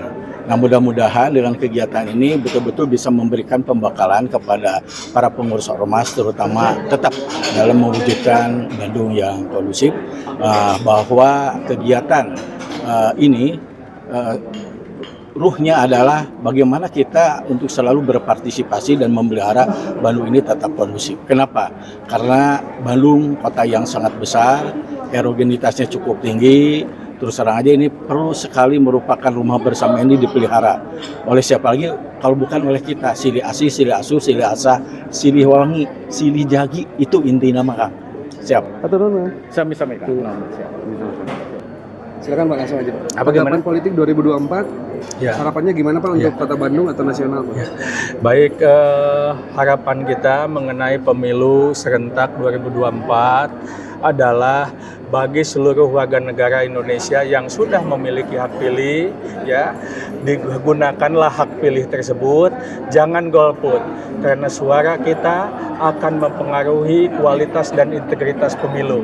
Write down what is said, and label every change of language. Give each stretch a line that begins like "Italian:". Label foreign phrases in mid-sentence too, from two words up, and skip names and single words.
Indonesian: Nah, mudah-mudahan dengan kegiatan ini betul-betul bisa memberikan pembekalan kepada para pengurus ormas, terutama tetap dalam mewujudkan Bandung yang kondusif, bahwa kegiatan ini ruhnya adalah bagaimana kita untuk selalu berpartisipasi dan memelihara Bandung ini tetap kondusif. Kenapa? Karena Bandung kota yang sangat besar, erogenitasnya cukup tinggi. Terus terang aja ini perlu sekali merupakan rumah bersama ini dipelihara. Oleh siapa lagi kalau bukan oleh kita.
Sundanese: Silih asih, silih asuh, silih asah, silih wangi, silih jagi,
Indonesian: itu inti nama Kang. Siap. Atau mana?
Sundanese: Sami-sami Kang.
Indonesian: Siap. Silakan Pak, langsung aja. Apa gimana? Politik 2024. Ya. Harapannya gimana Pak untuk Kota Bandung atau nasional Pak? Ya. Baik, harapan kita mengenai pemilu serentak 2024 adalah bagi seluruh warga negara Indonesia yang sudah memiliki hak pilih, ya, digunakanlah hak pilih tersebut, jangan golput, karena suara kita akan mempengaruhi kualitas dan integritas pemilu.